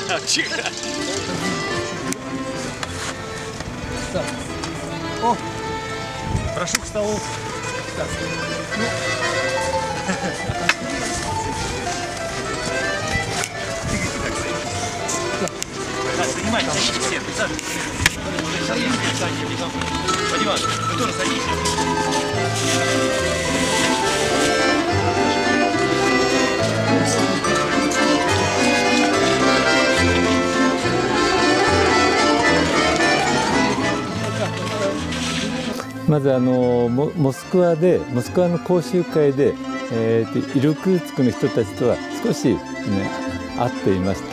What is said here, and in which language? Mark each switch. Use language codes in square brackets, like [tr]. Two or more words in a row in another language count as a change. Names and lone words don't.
[ru] О, прошу к столу. Занимайте, садитесь все, присаживайтесь. Вадим Иванович, вы тоже садитесь. [ja] まずモスクワの講習会で、イルクーツクの人たちとは少し、会っていました。